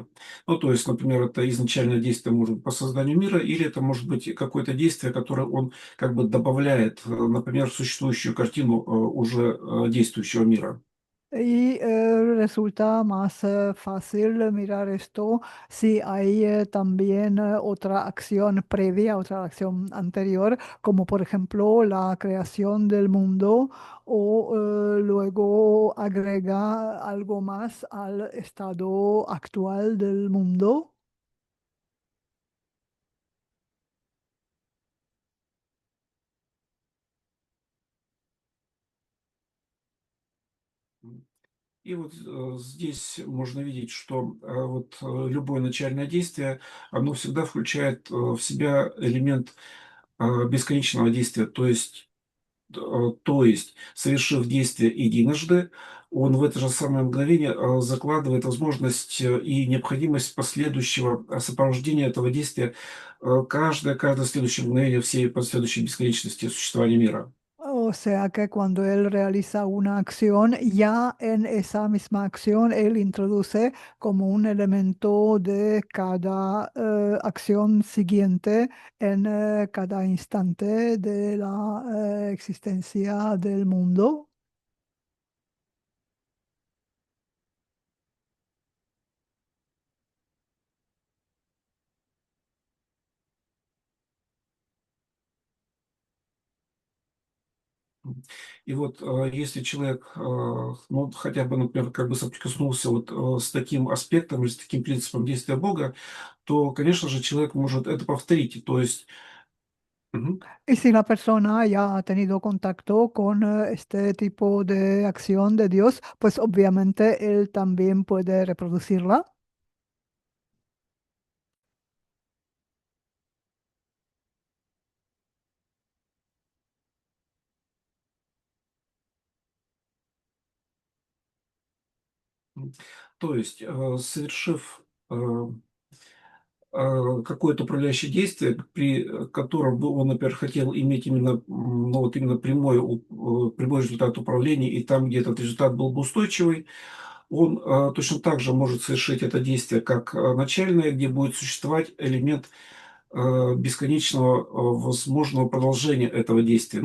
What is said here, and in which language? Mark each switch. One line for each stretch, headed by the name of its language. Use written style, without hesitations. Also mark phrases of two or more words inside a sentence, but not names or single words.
Russian: Ну, то есть, например, это изначальное действие может быть по созданию мира, или это может быть какое-то действие, которое он как бы добавляет, например, в существующую картину уже действующего мира.
Spanish: Y resulta más fácil mirar esto si hay también otra acción previa, otra acción anterior, como por ejemplo la creación del mundo, o luego agrega algo más al estado actual del mundo.
Russian: И вот здесь можно видеть, что вот любое начальное действие, оно всегда включает в себя элемент бесконечного действия. То есть, совершив действие единожды, он в это же самое мгновение закладывает возможность и необходимость последующего сопровождения этого действия каждое следующее мгновение всей последующей бесконечности существования мира.
Spanish: O sea que cuando él realiza una acción, ya en esa misma acción él introduce como un elemento de cada acción siguiente en cada instante de la existencia del mundo.
Russian: И вот если человек, ну, хотя бы, например, как бы соприкоснулся вот с таким аспектом или с таким принципом действия Бога, то, конечно же, человек может это повторить. То есть, мгм.
Spanish: Y si la persona ya ha tenido contacto con este tipo de acción de Dios, pues obviamente él también puede reproducirla. М.
Russian: То есть, совершив какое-то управляющее действие, при котором бы он, например, хотел иметь именно, ну, вот именно прямой результат управления, и там, где этот результат был бы устойчивый, он точно так же может совершить это действие как начальное, где будет существовать элемент бесконечного возможного продолжения этого действия.